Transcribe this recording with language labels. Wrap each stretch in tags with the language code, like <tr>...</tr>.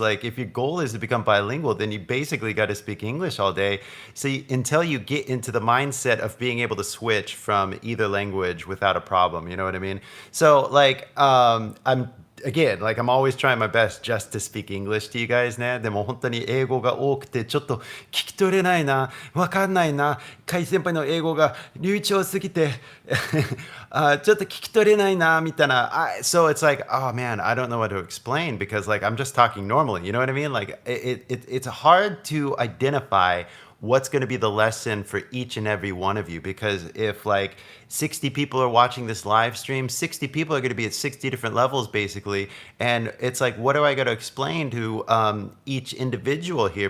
<en>Like, if your goal is to become bilingual, then you basically got to speak English all day. So until you get into the mindset of being able to switch from either language without a problem, you know what I mean? So, like, again, like, I'm always trying my best just to speak English to you guys ね。</en> <ja>でも本当に英語が多くてちょっと聞き取れないな、わかんないな、KY先輩の英語が流暢すぎてちょっと聞き取れないなみたいな。</ja> <en>So it's like, oh man, I don't know what to explain because like I'm just talking normally, you know what I mean? Like it's hard to identify what's going to be the lesson for each and every one of you, because if like 60 people are watching this live stream, 60 people are going to be at 60 different levels basically, and it's like, what do I got to explain to each individual here?</en>